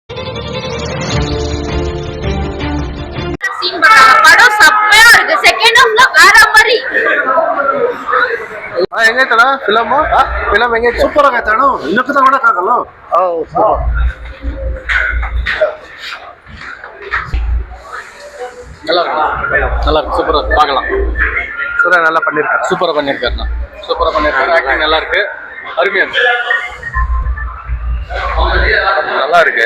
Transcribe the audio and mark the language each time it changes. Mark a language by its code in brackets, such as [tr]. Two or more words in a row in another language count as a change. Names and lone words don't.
[ta] படம் செம்மையா இருக்கு. செகண்ட் ஹாஃப்ல வேற மாதிரி. [kn] ಹೆಂಗೈತಣ್ಣ ಫಿಲಮ್ ಫಿಲಮ್ ಹೆಂಗೈತೆ? ಸೂಪರ್ ಆಗೈತೆ ಅಣ್ಣ, ಇನ್ನೊಂದು ನೋಡಕ್ಕಾಗಲ್ಲ. [ta] நல்லா இருக்கு சூப்பரா பார்க்கலாம். சூப்பரா நல்லா பண்ணிருக்காரு. சூப்பரா பண்ணிருக்காருண்ணா. சூப்பரா பண்ணிருக்காரு. ஆக்டிங் நல்லா இருக்கு. அருமையா இருக்கு. நல்லா இருக்கு.